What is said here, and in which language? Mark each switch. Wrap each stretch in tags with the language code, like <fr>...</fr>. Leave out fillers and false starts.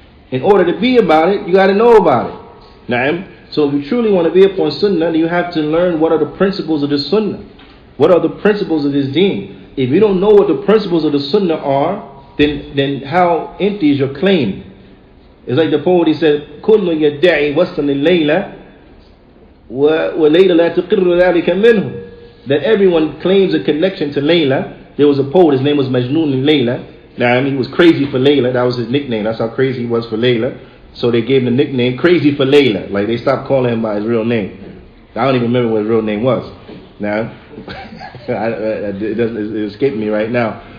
<en>In order to be about it, you got to know about it. Naam. So if you truly want to be upon sunnah, you have to learn what are the principles of the sunnah. What are the principles of this deen? If you don't know what the principles of the sunnah are, then how empty is your claim?</en> <ar>It's like the poet, he said, كُلُّ يَدَّعِي وَصْلًا لِلَّيْلَ وَلَيْلَ لَا تُقِرُّ ذَلِكَ مِنْهُ.</ar> <en>That everyone claims a connection to Layla. There was a poet, his name was Majnun Layla. Now, he was crazy for Layla. That was his nickname. That's how crazy he was for Layla. So they gave him the nickname Crazy for Layla. Like, they stopped calling him by his real name. I don't even remember what his real name was. Now, it escaped me right now.</en>